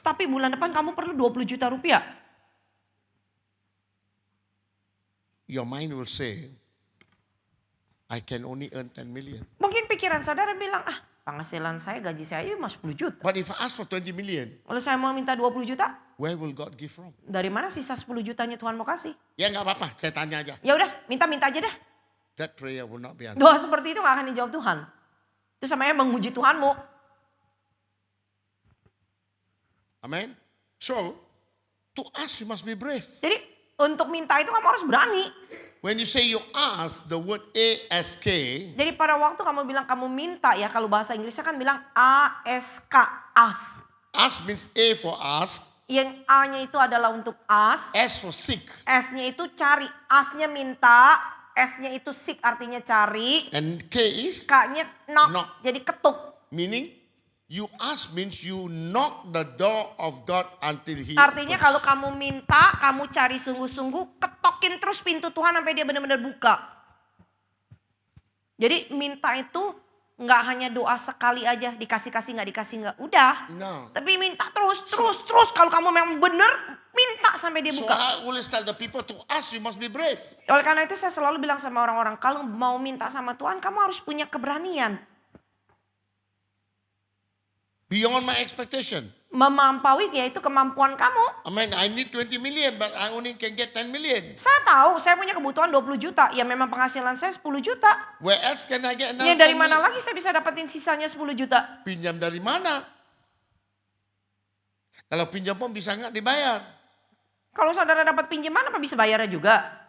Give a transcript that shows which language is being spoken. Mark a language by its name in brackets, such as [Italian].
[Indonesian] Tapi bulan depan kamu perlu 20 juta rupiah. [English] Your mind will say, I can only earn 10 million. [Indonesian] Mungkin pikiran saudara bilang, penghasilan saya, gaji saya cuma 10 juta. [English] But if I ask for 20 million, [Indonesian] Kalau saya mau minta 20 juta, [English] where will God give from? [Indonesian] dari mana sisa 10 jutanya Tuhan mau kasih? Ya nggak apa-apa, saya tanya aja. Ya udah, minta aja deh. [English] That prayer will not be answered. [Indonesian] Doa seperti itu gak akan dijawab Tuhan. Itu samanya menguji Tuhanmu. Amen. [English] So, to ask you must be brave. [Indonesian] Jadi untuk minta itu kamu harus berani. [English] When you say you ask, the word ask, [Indonesian] Jadi pada waktu kamu bilang kamu minta ya, kalau bahasa Inggrisnya kan bilang ask, ask. [English] ask means A for ask, [Indonesian] Yang A-nya itu adalah untuk ask. [English] S for seek. [Indonesian] S-nya itu cari. As-nya minta. S-nya itu seek artinya cari. [English] And K is [Indonesian] K-nya knock. [English] Knock. [Indonesian] Jadi ketuk. [English] meaning you ask means you knock the door of God until He [Indonesian] Artinya [English] opens. [Indonesian] kalau kamu minta, kamu cari sungguh-sungguh, ketokin terus pintu Tuhan sampai dia benar-benar buka. Jadi minta itu nggak hanya doa sekali aja dikasih-kasih nggak, udah. [English] No. [Indonesian] Tapi minta terus. Kalau kamu memang benar, minta sampai dia [English] So [Indonesian] buka. [English] I always tell the people to ask, you must be brave. [Indonesian] Oleh karena itu saya selalu bilang sama orang-orang, kalau mau minta sama Tuhan, kamu harus punya keberanian. [English] Beyond my expectation. [Indonesian] Memampaui yaitu kemampuan kamu. [English] I mean, I need 20 million, but I only can get 10 million. [Indonesian] Saya tahu, saya punya kebutuhan 20 juta. Ya memang penghasilan saya 10 juta. [English] Where else can I get another [Indonesian] Ya dari [English] 10 [Indonesian] mana [English] million? [Indonesian] lagi saya bisa dapetin sisanya 10 juta? Pinjam dari mana? Kalau pinjam pun bisa nggak dibayar? Kalau saudara dapat pinjaman apa bisa bayarnya juga?